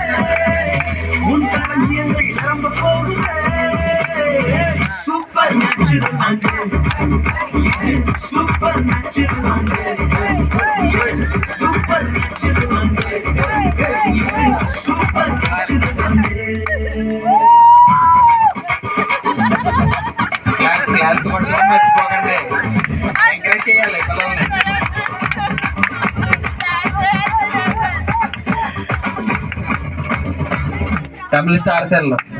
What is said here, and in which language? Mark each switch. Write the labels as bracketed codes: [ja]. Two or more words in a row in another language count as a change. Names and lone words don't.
[ta] உன் களஞ்சியங்கள் நிரம்ப போகுது. சூப்பர் நேச்சுரல் ஆண்டு. சூப்பர் நேச்சுரல் ஆண்டு. சூப்பர் நேச்சுரல் ஆண்டு. சூப்பர் நேச்சுரல் ஆண்டு. [te] క్లాస్ కొట్టడం మర్చిపోకండి. ఎంకరేజ్ చేయాలి పిల్లల్ని. తమిళ స్టార్ సెల్